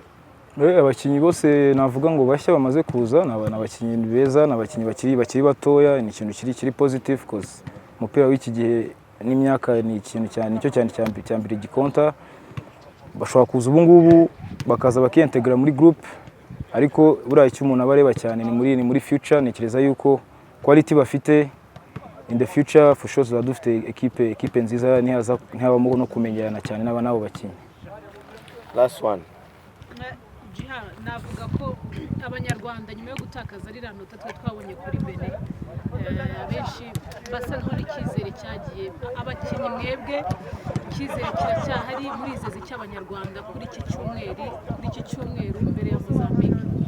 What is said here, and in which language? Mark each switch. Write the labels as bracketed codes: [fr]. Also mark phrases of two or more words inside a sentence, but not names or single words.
[rw] Abakinnyi bose navuga ngo bashya bamaze kuza n'abakinnyi beza, n'abakinnyi bakiri batoya, ni ikintu kiri positive cause umupira w'iki gihe n'imyaka ni ikintu cyane nicyo cyambere gikonta. Bashobora kuza ubu ngubu bakaza bakiintegra muri group, ariko buriya icyo umuntu abareba cyane ni muri future. Nekereza yuko quality bafite [en] in the future for sure [rw] za dufite equipe nziza, ntihabamo no kumenyerana cyane n'abo bakinnyi. [en] Last one. [rw] Navuga ko Abanyarwanda nyuma yo gutakaza ari nota twabonye kuri Benin, benshi basa nk'aho icyizere cyagiye. Abakinnyi mwebwe icyizere kiracyahari muri izezi cy'Abanyarwanda kuri iki cyumweru imbere ya Mozambique?